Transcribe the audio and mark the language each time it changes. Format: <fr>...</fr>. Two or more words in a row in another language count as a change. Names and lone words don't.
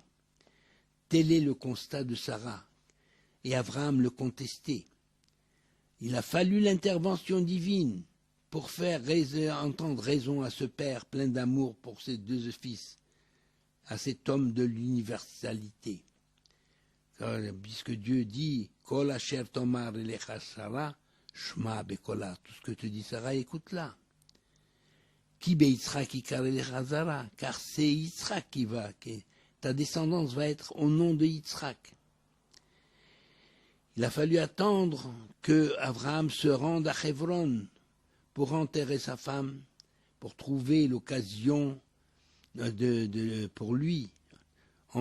<fr>Tel est le constat de Sarah, et Abraham le contestait. Il a fallu l'intervention divine pour faire entendre raison à ce père plein d'amour pour ses deux fils, à cet homme de l'universalité. Puisque Dieu dit «</fr> <he>כל אשר תאמר אליך שרה שמע בקולה</he> <fr>» tout ce que te dit Sarah, écoute-la. «</fr> <he>כי ביצחק יקרא לך זרע</he> <fr>» car c'est Yitzhak qui va, ta descendance va être au nom de Yitzhak. Il a fallu attendre que Abraham se rende à Hebron pour enterrer sa femme, pour trouver l'occasion pour lui, en</fr>